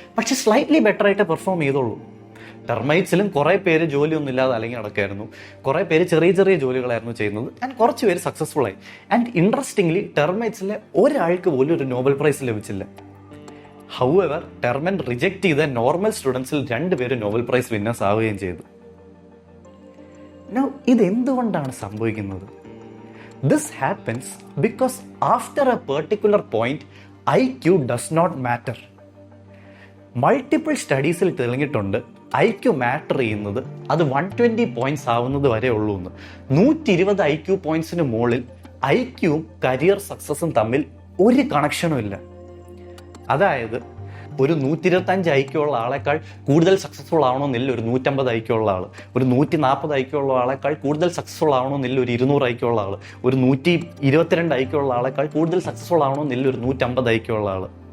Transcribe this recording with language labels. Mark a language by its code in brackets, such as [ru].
[ml] പക്ഷെ slightly better ആയിട്ട് perform ചെയ്തോളൂ. ടെർമൈറ്റ്സിലും കുറേ പേര് ജോലിയൊന്നും ഇല്ലാതെ അല്ലെങ്കിൽ നടക്കായിരുന്നു, കുറേ പേര് ചെറിയ ചെറിയ ജോലികളായിരുന്നു ചെയ്യുന്നത്, ആൻഡ് കുറച്ച് പേര് സക്സസ്ഫുൾ ആയി. ആൻഡ് ഇൻട്രസ്റ്റിംഗ്ലി ടെർമൈറ്റ്സിലെ ഒരാൾക്ക് പോലും ഒരു നോബൽ പ്രൈസ് ലഭിച്ചില്ല. ഹൗഎവർ ടെർമൻ റിജക്ട് ചെയ്ത നോർമൽ സ്റ്റുഡൻസിൽ 2 പേര് നോബൽ പ്രൈസ് വിന്നേഴ്സ് ആവുകയും ചെയ്തു. [en] Now, [ml] ഇതെന്തുകൊണ്ടാണ് സംഭവിക്കുന്നത്? [en] This happens because after a particular point, IQ does not matter. [ml] Multiple സ്റ്റഡീസിൽ തെളിഞ്ഞിട്ടുണ്ട് IQ matter ചെയ്യുന്നത് അത് 120 പോയിന്റ്സ് ആവുന്നത് വരെ ഉള്ളൂ എന്ന്. 120 IQ പോയിന്റ്സിന് മുകളിൽ IQവും കരിയർ സക്സസും തമ്മിൽ ഒരു കണക്ഷനും ഇല്ല. അതായത് ഒരു 125 IQ ഉള്ള ആളെക്കാൾ കൂടുതൽ സക്സസ്ഫുൾ ആവണമെന്നില്ല ഒരു 150 IQ ഉള്ള ആൾ, ഒരു 140 IQ ഉള്ള ആളെക്കാൾ കൂടുതൽ സക്സസ്ഫുൾ ആവണമെന്നില്ല ഒരു 200 IQ ഉള്ള ആൾ, ഒരു 122 IQ ഉള്ള ആളെക്കാൾ കൂടുതൽ സക്സസ്ഫുൾ ആവണമെന്നില്ല ഒരു 150 IQ ഉള്ള ആൾ.